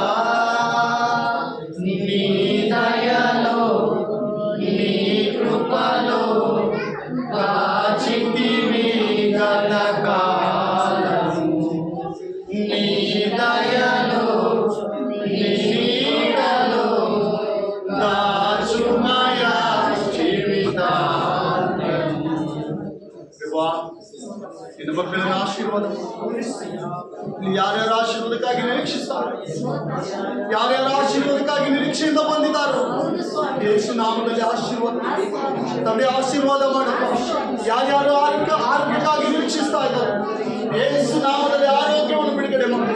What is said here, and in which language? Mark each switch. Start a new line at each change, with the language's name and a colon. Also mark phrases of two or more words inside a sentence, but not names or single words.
Telugu: నీ దయలో నీ కృపలో కాచితివి గతకాలము. నీ దయలో నీ నీడలో దాచుమయ జీవితాంతము.
Kannada: ದೇವಾ, ನಿನ್ನ ಮಕ್ಕಳನ್ನ ಆಶೀರ್ವಾದ ಯಾರ್ಯಾರ ಆಶೀರ್ವಾದಕ್ಕಾಗಿ ನಿರೀಕ್ಷಿಸ್ತಾರೆ, ಯಾರ್ಯಾರ ಆಶೀರ್ವಾದಕ್ಕಾಗಿ ನಿರೀಕ್ಷೆಯಿಂದ ಬಂದಿದ್ದಾರೋ ಯೇಸು ನಾಮದಲ್ಲಿ ಆಶೀರ್ವಾದ ತಂದೆ ಆಶೀರ್ವಾದ ಮಾಡಪ್ಪ. ಯಾರ್ಯಾರು ಆರೋಗ್ಯಕ್ಕಾಗಿ ನಿರೀಕ್ಷಿಸ್ತಾ ಇದ್ದಾರೆ ಯೇಸು ನಾಮದಲ್ಲಿ ಆರೋಗ್ಯವನ್ನು ಬಿಡುಗಡೆ ಮಾಡಿ.